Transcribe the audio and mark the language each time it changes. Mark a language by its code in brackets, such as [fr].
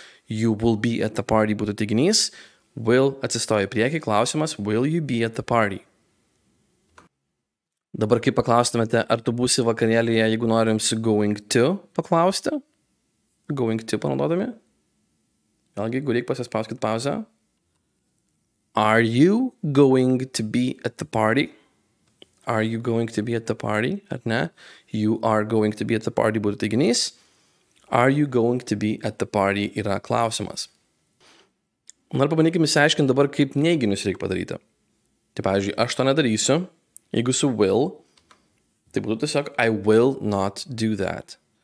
[en] You will be at the party [lt] būtų teiginys. [en] Will [lt] atsistoja į priekį, klausimas. [en] Will you be at the party? [lt] Dabar kaip paklaustumėte, ar tu būsi vakarėlyje, jeigu norim su going to paklausti? [en] Going to [lt] panaudodami? Vėlgi, jeigu reikia pasispauskit pauzę. [en] Are you going to be at the party? Are you going to be at the party? [lt] Ar ne? [en] You are going to be at the party [lt] būtų teiginys. [en] Are you going to be at the party [lt] yra klausimas. Na ir pabandykime išsiaiškinti dabar, kaip neiginius reikia padaryti. Tai pavyzdžiui, aš to nedarysiu. Jeigu su will, tai būtų tiesiog [en] I will not do that.